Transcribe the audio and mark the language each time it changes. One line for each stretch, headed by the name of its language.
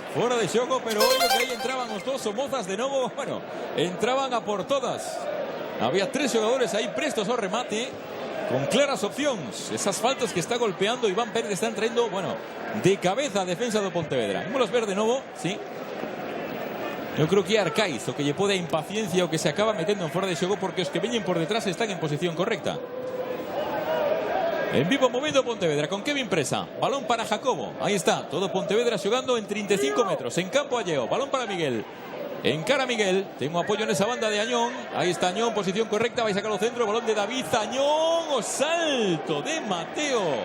Galician: Fora de xogo, pero ollo que aí entraban os dos Somozas de novo. Bueno, entraban a por todas. Había 3 xogadores aí prestos ao remate, con claras opcións. Esas faltas que está golpeando Iván Pérez están trayendo, bueno, de cabeza a defensa do Pontevedra. Vamos ver de novo, sí. Eu creo que é Arcaiz o que lle pode a impaciencia o que se acaba metendo en fora de xogo, porque os que veñen por detrás están en posición correcta. En vivo movendo Pontevedra con Kevin Presa. Balón para Jacobo. Ahí está. Todo Pontevedra xogando en 35 metros. En campo alleo. Balón para Miguel. Encara Miguel.
Spanish: Tengo apoyo en esa banda de Añón. Ahí está Añón. Posición correcta. Va a sacar al centro.
Galician: Balón de David Añón. O salto de Mateo.